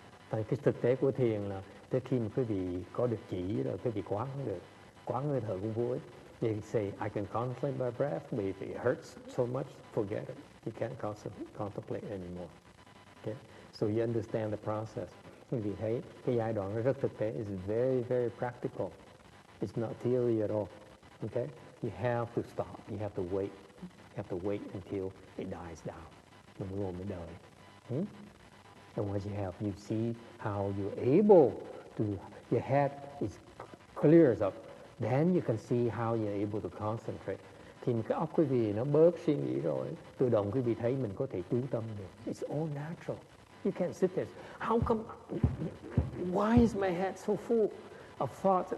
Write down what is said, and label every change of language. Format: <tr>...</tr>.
<vi>Tại cái thực tế của thiền là tới khi mà quý vị có được chỉ rồi, quý vị quán được, quán hơi thở cũng vui.</vi> <en>You say, I can contemplate my breath, but if it hurts so much, forget it. You can't contemplate anymore. Okay? So you understand the process.</en> <vi>Quý vị thấy cái giai đoạn nó rất thực tế.</vi> <en>It's very, very practical. It's not theory at all. Okay? You have to stop. You have to wait. You have to wait until it dies down.</en> <vi>Mình ngồi mới đợi.</vi> <en>And once you have, you see how you're able to, your head is clears up. Then you can see how you're able to concentrate.</en> <vi>Khi mà cái óc quý vị nó bớt suy nghĩ rồi, tự động quý vị thấy mình có thể chú tâm được.</vi> <en>It's all natural. You can't sit there. How come? Why is my head so full of thoughts?</en>